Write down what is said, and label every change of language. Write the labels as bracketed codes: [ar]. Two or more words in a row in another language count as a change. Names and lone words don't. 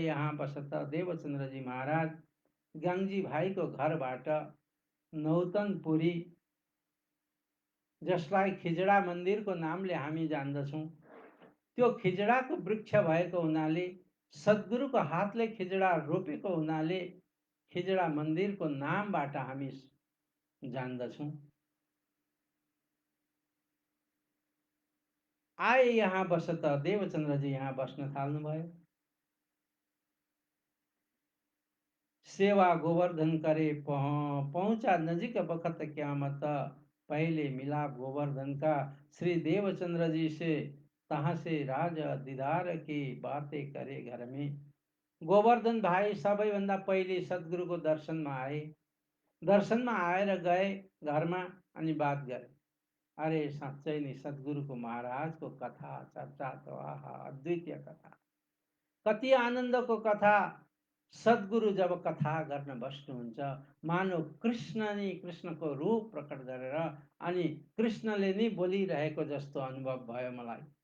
[ne] यहाँ बसत देवचन्द्रजी महाराज गाङ्जी भाइको घरबाट नौतनपुरी, जसलाई खिजडा मन्दिरको नामले हामी जान्दछौँ, त्यो खिजडाको वृक्ष भएको हुनाले, सद्गुरुको हातले खिजडा रोपेको हुनाले खिजडा मन्दिरको नामबाट हामी जान्दछौँ। आए यहाँ बसत देवचन्द्रजी यहाँ बस्न थाल्नुभयो। [hi] सेवा गोवर्धन करे पहुँचा नजिक बखत क्यामत, पहले मिलाप गोवर्धन का श्री देवचंद्र जी से, तहाँ से राज दीदार की बातें करे घर में। [ne] गोवर्धन भाइ सबैभन्दा पहिले सद्गुरुको दर्शनमा आए। दर्शनमा आएर गए घरमा अनि बात गरे। अरे साँच्चै नै सद्गुरुको महाराजको कथा चर्चा त आहा, अद्वितीय कथा, कति आनन्दको कथा। सद्गुरु जब कथा गर्न बस्नुहुन्छ, मानव कृष्ण नै कृष्णको रूप प्रकट गरेर अनि कृष्णले नै बोलिरहेको जस्तो अनुभव भयो मलाई।